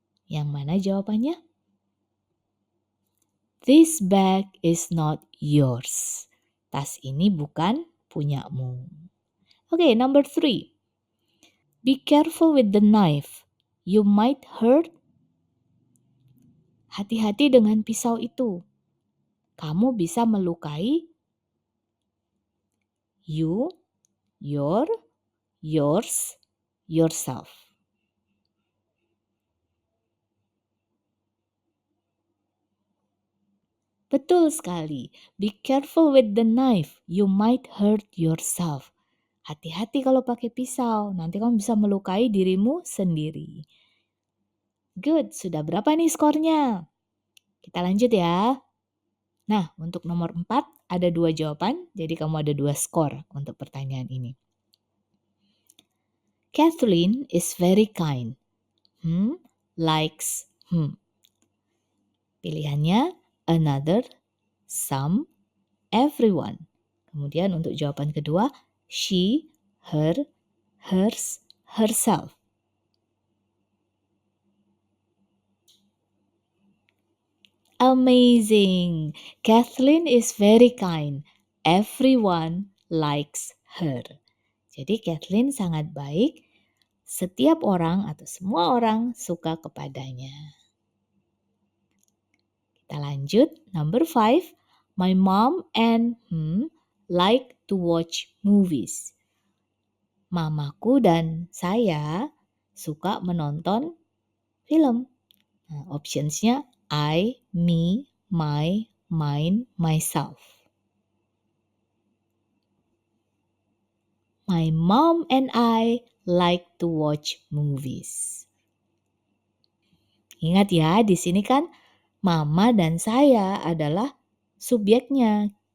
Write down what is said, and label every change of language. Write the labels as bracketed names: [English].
[Indonesian] Yang mana jawabannya? [English] This bag is not yours. [Indonesian] Tas ini bukan punyamu. [English] Okay, number 3. Be careful with the knife. You might hurt. [Indonesian] Hati-hati dengan pisau itu. Kamu bisa melukai [English] you, your, yours, yourself. [Indonesian] Betul sekali. [English] Be careful with the knife. You might hurt yourself. [Indonesian] Hati-hati kalau pakai pisau. Nanti kamu bisa melukai dirimu sendiri. [English] Good. [Indonesian] Sudah berapa nih skornya? Kita lanjut ya. Nah, untuk nomor 4 ada 2 jawaban. Jadi kamu ada 2 skor untuk pertanyaan ini. [English] Kathleen is very kind. Likes. [Indonesian] Pilihannya another, some, everyone. Kemudian untuk jawaban kedua, she, her, hers, herself. [English] Amazing! Kathleen is very kind. Everyone likes her. [Indonesian] Jadi Kathleen sangat baik. Setiap orang atau semua orang suka kepadanya. Kita lanjut. [English] Number 5. My mom and like to watch movies. [Indonesian] Mamaku dan saya suka menonton film. Nah, optionsnya I, me, my, mine, myself. [English] My mom and I like to watch movies. [Indonesian] Ingat ya, di sini kan mama dan saya adalah subjeknya.